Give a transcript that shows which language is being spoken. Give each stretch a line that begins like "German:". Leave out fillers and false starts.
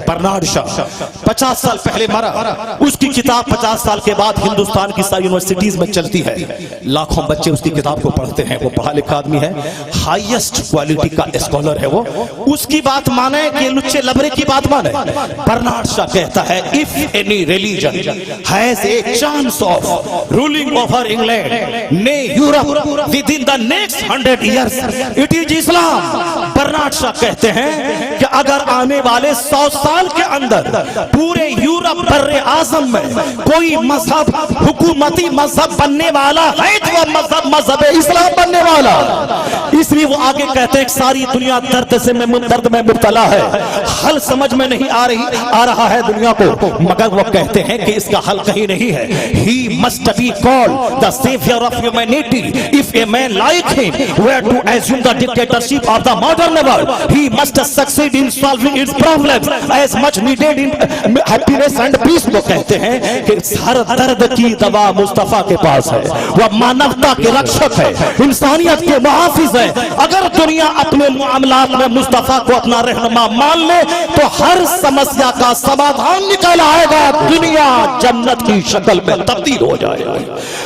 Urdu: Bernard شاہ 50 سال پہلے مرا. اس کی کتاب 50 سال کے بعد ہندوستان کی ساری یونیورسٹیز میں چلتی ہے. لاکھوں بچے اس کی کتاب کو پڑھتے ہیں. وہ پڑھا لکھا آدمی ہے, ہائیسٹ کوالٹی کا اسکالر ہے. وہ اس کی بات مانے کہ لچے لبرے کی بات مانے. برنارڈ شاہ کہتا ہے
English: if any religion has a chance of ruling over England, nay Europe within the next 100 years, it is Islam.
Urdu: Bernard شاہ کہتے ہیں کہ اگر آنے والے 100 سال کے اندر پورے یورپ بر اعظم میں کوئی مذہب حکومتی مذہب بننے والا ہے تو وہ مذہب اسلام بننے والا. اس لیے وہ آگے کہتے ہیں کہ ساری دنیا درد میں مبتلا ہے, حل سمجھ میں نہیں آ رہا ہے دنیا کو, مگر وہ کہتے ہیں کہ اس کا حل کہیں نہیں ہے.
English: He must be called the savior of humanity. If a man like him were to assume the dictatorship of the modern world, he must succeed in solving its problems as much needed in happiness and peace.
Urdu: وہ کہتے ہیں کہ ہر درد کی دوا مصطفیٰ کے پاس ہے. وہ مانوتا کے رکشک ہے, انسانیت کے محافظ ہے. اگر دنیا اپنے معاملات میں مصطفیٰ کو اپنا رہنما مان لے تو ہر سمسیا کا سمادھان نکل آئے گا. دنیا جنت کی شکل میں تبدیل ہو جائے گا.